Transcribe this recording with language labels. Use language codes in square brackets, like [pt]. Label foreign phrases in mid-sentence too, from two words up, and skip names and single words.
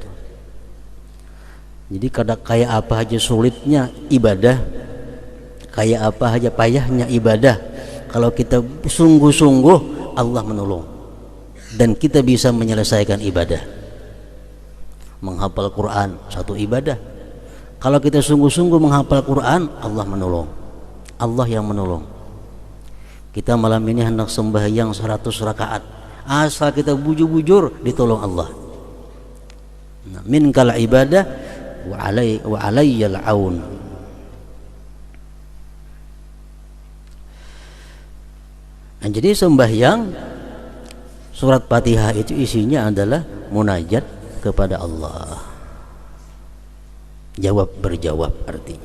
[id] Jadi kayak apa aja sulitnya ibadah, kayak apa aja payahnya ibadah, kalau kita sungguh-sungguh, Allah menolong dan kita bisa menyelesaikan ibadah. Menghafal Quran satu ibadah, kalau kita sungguh-sungguh menghafal Quran, Allah menolong, Allah yang menolong. [bjn] Kita malam ini hendak sembahyang 100 rakaat, asal kita bujur-bujur, ditolong Allah. [ar] Nah, منك العبادة وعلي العون. [id] Nah, jadi sembahyang surat Fatihah itu isinya adalah munajat kepada Allah, jawab berjawab artinya.